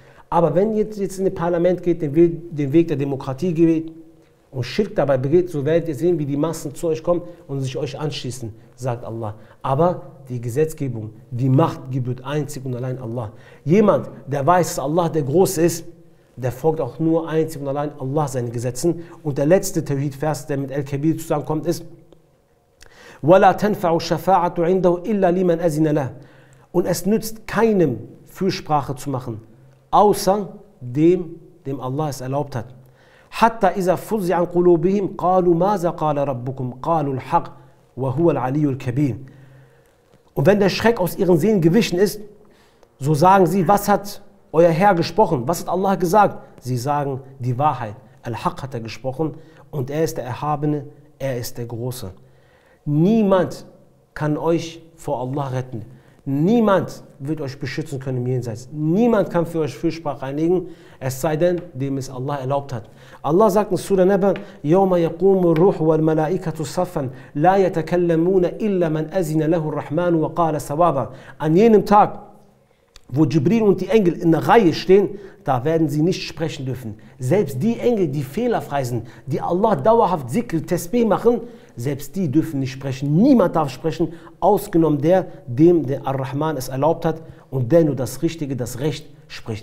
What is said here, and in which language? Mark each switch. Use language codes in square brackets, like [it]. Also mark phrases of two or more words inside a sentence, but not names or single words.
[de] Aber wenn ihr jetzt in das Parlament geht, den Weg der Demokratie geht und Schirk dabei begeht, so werdet ihr sehen, wie die Massen zu euch kommen und sich euch anschließen, sagt Allah. Aber die Gesetzgebung, die Macht gebührt einzig und allein Allah. Jemand, der weiß, dass Allah der Große ist, der folgt auch nur einzig und allein Allah seinen Gesetzen. Und der letzte Tawhid-Vers, der mit Al-Kabir zusammenkommt, ist [ar] وَلَا تَنْفَعُ الشَّفَاعَةُ عِنْدَهُ إِلَّا لِمَنْ أَذِنَ لَهُ. [de] Und es nützt keinem, Fürsprache zu machen, außer dem Allah es erlaubt hat. [ar] حتى إذا فزع عن قلوبهم قالوا ماذا قال ربكم قالوا الحق وهو العلي الكبير. [de] Und wenn der Schreck aus ihren Seelen gewichen ist, so sagen sie, was hat euer Herr gesprochen? Was hat Allah gesagt? Sie sagen die Wahrheit. Al-Haq hat er gesprochen und er ist der Erhabene, er ist der Große. Niemand kann euch vor Allah retten. Niemand wird euch beschützen können im Jenseits. Niemand kann für euch Fürsprache einlegen, es sei denn, dem es Allah erlaubt hat. Allah sagt in Surah Naba, [ar] يَوْمَ يَقُومُ الرُّوحُ وَالْمَلَائِكَةُ صَفًّا لَا يَتَكَلَّمُونَ إِلَّا مَنْ أَذِنَ لَهُ الرَّحْمَنُ وَقَالَ صَوَابًا. [de] An jenem Tag, wo Jibril und die Engel in der Reihe stehen, da werden sie nicht sprechen dürfen. Selbst die Engel, die fehlerfrei sind, die Allah dauerhaft Zikr, Tesbih machen, selbst die dürfen nicht sprechen. Niemand darf sprechen, ausgenommen dem der Ar-Rahman es erlaubt hat und der nur das Richtige, das Recht spricht.